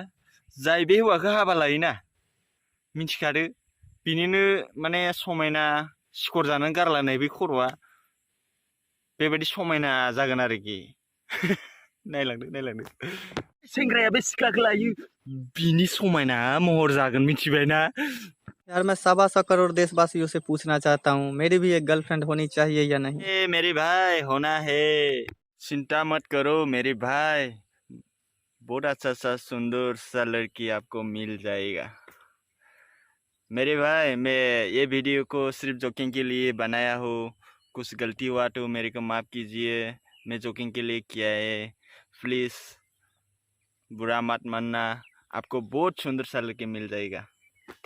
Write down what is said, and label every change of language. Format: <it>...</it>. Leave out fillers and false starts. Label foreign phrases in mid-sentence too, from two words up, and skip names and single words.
<brx>जाय बे हौवाखौ हाबा लायोना, मिथिखादो बिनिनो माने समायना सिखर जानानै गारलानाय बे खर'आ बेबायदि समायना जागोन आरोखि। नायलांदो सेंग्राया बे सिख्लाखौ लायो, बिनि समायना महर जागोन, मिथिबायना?</brx> <hi>यार मैं 1.25 करोड़ देशवासियों से पूछना चाहता हूँ, मेरी भी एक गर्लफ्रेंड होनी चाहिए या नहीं? मेरे भाई होना है, चिंता मत करो मेरे भाई, बहुत अच्छा सा सुंदर सा लड़की आपको मिल जाएगा। मेरे भाई मैं ये वीडियो को सिर्फ जोकिंग के लिए बनाया हूँ, कुछ गलती हुआ तो मेरे को माफ़ कीजिए, मैं जोकिंग के लिए किया है, प्लीज़ बुरा मत मानना, आपको बहुत सुंदर सा लड़की मिल जाएगा।</hi>